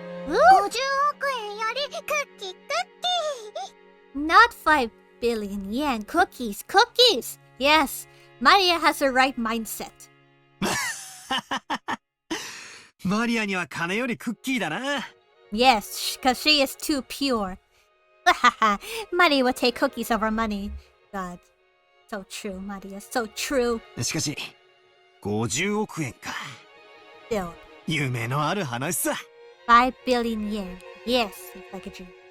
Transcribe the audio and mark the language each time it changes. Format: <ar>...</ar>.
<ja>50億円よりクッキークッキ</ja> <en>Not 5 billion yen. Cookies. Cookies! Yes, Maria has the right mindset.</en> <ja>マリアには金よりクッキーだな。</ja> <en>Yes, because she is too pure. Maria would take cookies over money. God. So true, Maria. So true.</en> <ja>しかし、50億円か。</ja> <en>Still.</en> <ja>夢のある話さ。</ja> <en>5 billion yen. Yes, it's like a dream.</en>